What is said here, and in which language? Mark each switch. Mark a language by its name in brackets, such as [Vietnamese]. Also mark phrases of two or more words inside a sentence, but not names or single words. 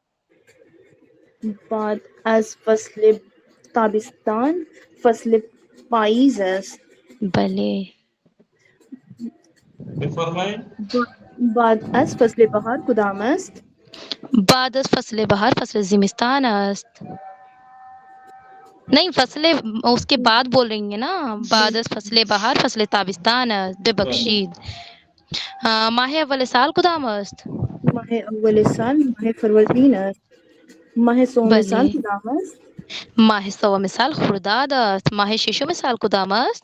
[Persian] بعد از فصل تابستان فصل پاییز است. بله. بفرمایید. بعد از فصل بهار کدام است؟ بعد از فصل بهار فصل زمستان است. [Urdu] نہیں فصل اس کے بعد بول رہی ہیں نا. [Persian] بعد از فصل بهار فصل تابستان است. ببخشید. ماه اول سال کدام است؟ ماه اول سال ماه فروردین است. ماه سوم سال بله. کدام است؟ ماه سوم سال خرداد است. ماه ششم سال کدام است؟